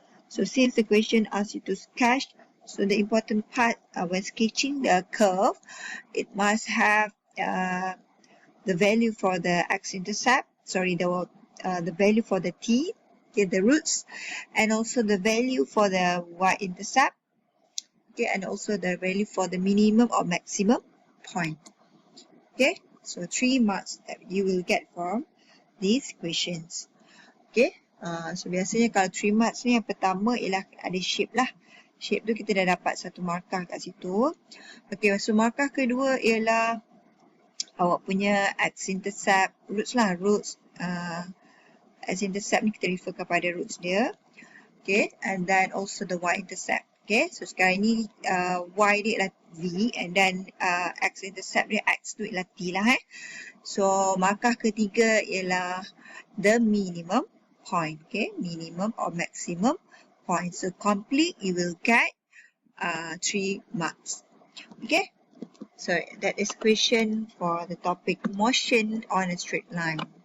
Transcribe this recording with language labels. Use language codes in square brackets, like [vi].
[en] So since the question asks you to sketch, so the important part when sketching the curve, it must have the value for the x-intercept, the value for the t, okay, the roots, and also the value for the y-intercept, okay, and also the value for the minimum or maximum point. Okay, so 3 marks that you will get from these questions. [ms] Okay, so biasanya kalau 3 marks ni, yang pertama ialah ada shape lah. Shape tu kita dah dapat 1 markah kat situ. Okay, so markah kedua ialah awak punya x-intercept, roots lah, roots. X-intercept ni kita refer kepada roots dia. [en] Okay, and then also the y-intercept. [ms] Okay, so sekarang ni y dia ialah v, [en] and then [ms] x-intercept dia, x tu ialah t lah. So markah ketiga ialah [en] the minimum point. Okay, minimum or maximum point. So complete, you will get 3 marks. Okay, so that is question for the topic motion on a straight line.